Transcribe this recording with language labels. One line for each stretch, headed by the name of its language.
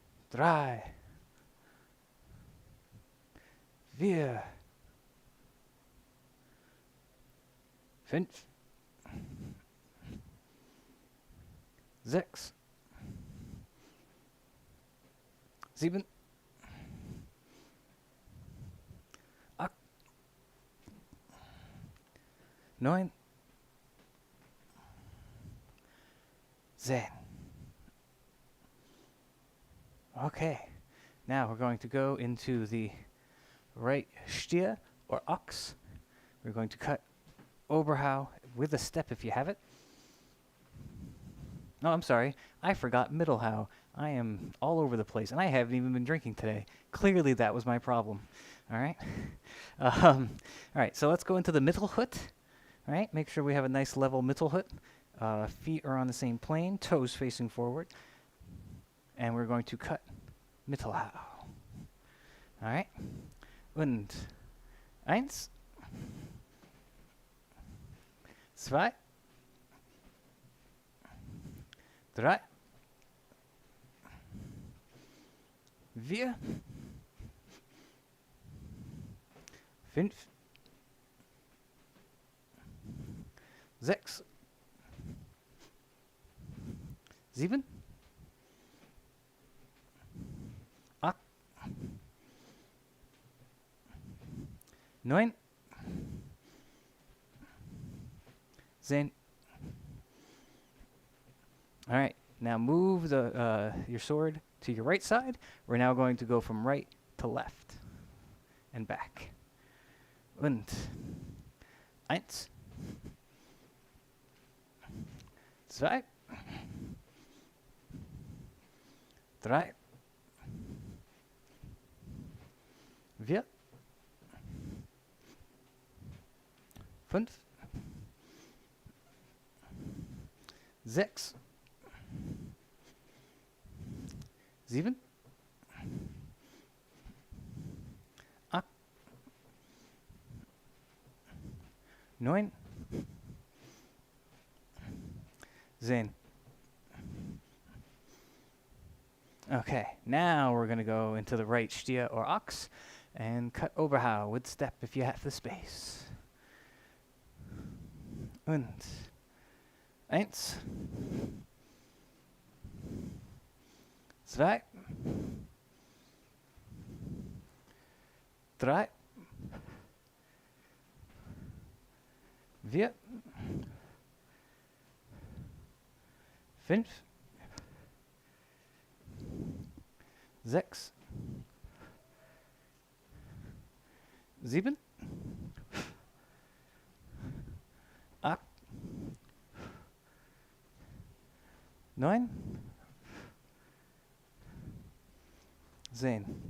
German: drei, vier, fünf, sechs, sieben, acht, neun, 10.
English: Okay, now we're going to go into the right Stier or ox. We're going to cut Oberhau with a step if you have it. No, I'm sorry. I forgot Mittelhau. I am all over the place, and I haven't even been drinking today. Clearly, that was my problem. All right. All right. So let's go into the Mittelhut. All right. Make sure we have a nice level Mittelhut. Feet are on the same plane, toes facing forward, and we're going to cut Mittelhau. All right.
German: Und eins, zwei, drei, vier, fünf, sechs, sieben, acht, neun, 10.
English: All right, now move the your sword to your right side. We're now going to go from right to left and back.
German: Und eins, zwei, drei, vier, fünf, sechs, sieben, acht, neun, 10.
English: Okay, now we're going to go into the right Stier or ox and cut Oberhau with step if you have the space.
German: Und eins, zwei, drei, vier, fünf, sechs, sieben, acht, neun, 10.